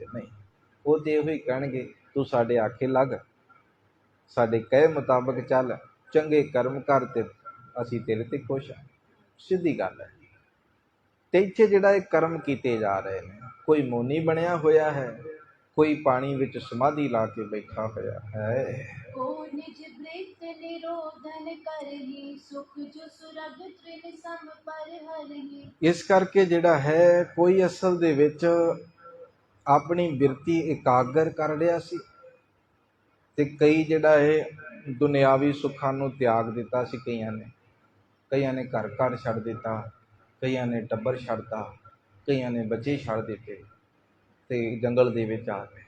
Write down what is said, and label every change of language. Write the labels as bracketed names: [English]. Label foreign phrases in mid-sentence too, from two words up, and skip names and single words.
[Punjabi] ਨਹੀਂ, ਉਹ ਤੇ ਇਹੋ ਹੀ ਕਹਿਣਗੇ ਤੂੰ ਸਾਡੇ ਆਖੇ ਲੱਗ, ਸਾਡੇ ਕਹੇ ਮੁਤਾਬਕ ਚੱਲ, ਚੰਗੇ ਕਰਮ ਕਰ ਤੇ ਅਸੀਂ ਤੇਰੇ ਤੇ ਖੁਸ਼ ਹਾਂ। ਸਿੱਧੀ ਗੱਲ ਹੈ। ਤੇ ਇੱਥੇ ਜਿਹੜਾ ਇਹ ਕਰਮ ਕੀਤੇ ਜਾ ਰਹੇ ਨੇ, ਕੋਈ ਮੋਨੀ ਬਣਿਆ ਹੋਇਆ ਹੈ, ਕੋਈ ਪਾਣੀ ਵਿੱਚ ਸਮਾਧੀ ਲਾ ਕੇ ਬੈਠਾ ਹੋਇਆ ਹੈ। [Braj] को निज वृत्त निरोधन करहि सुख जो सुरग तृण सम पर हरहि। [Punjabi] ਇਸ ਕਰਕੇ ਜਿਹੜਾ ਹੈ ਕੋਈ ਅਸਲ ਦੇ ਵਿੱਚ ਆਪਣੀ ਬਿਰਤੀ ਇਕਾਗਰ ਕਰ ਰਿਹਾ ਸੀ ਤੇ ਕਈ ਜਿਹੜਾ ਹੈ ਦੁਨਿਆਵੀ ਸੁੱਖਾਂ ਨੂੰ ਤਿਆਗ ਦਿੱਤਾ ਸੀ। ਕਈਆਂ ਨੇ ਘਰ ਘਰ ਛੱਡ ਦਿੱਤਾ, ਕਈਆਂ ਨੇ ਟੱਬਰ ਛੱਡਤਾ, ਕਈਆਂ ਨੇ ਬੱਚੇ ਛੱਡ ਦਿੱਤੇ ਤੇ ਜੰਗਲ ਦੇ ਵਿੱਚ ਆ ਗਏ।